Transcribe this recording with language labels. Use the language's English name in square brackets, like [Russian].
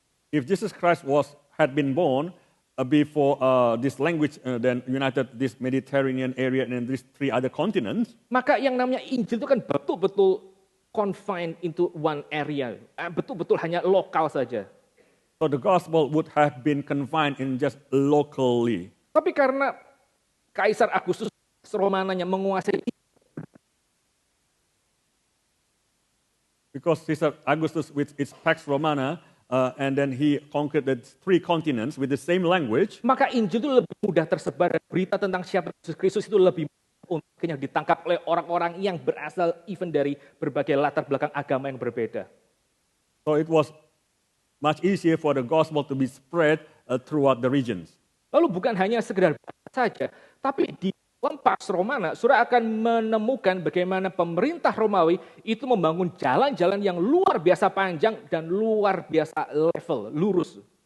[English] if Jesus Christ had been born before this language then united this Mediterranean area and these 3 other continents, [Indonesian] maka yang namanya Injil itu kan betul-betul [English] confined into one area, [Indonesian] betul-betul hanya lokal saja. [English] So the gospel would have been confined in just locally. [Indonesian] Tapi karena Kaisar Agustus Romananya menguasai, [English] because Caesar Augustus with its Pax Romana and then he conquered the 3 continents with the same language, [Indonesian] maka Injil itu lebih mudah tersebar dan berita tentang siapa Yesus Kristus itu lebih untuk akhirnya ditangkap oleh orang-orang yang berasal even dari berbagai latar belakang agama yang berbeda. [English] So it was much easier for the gospel to be spread throughout the regions. [Indonesian] Lalu bukan hanya sekedar saja, tapi di dalam Pax Romana, saudara akan menemukan bagaimana pemerintah Romawi itu membangun jalan-jalan yang luar biasa panjang dan luar biasa level, lurus.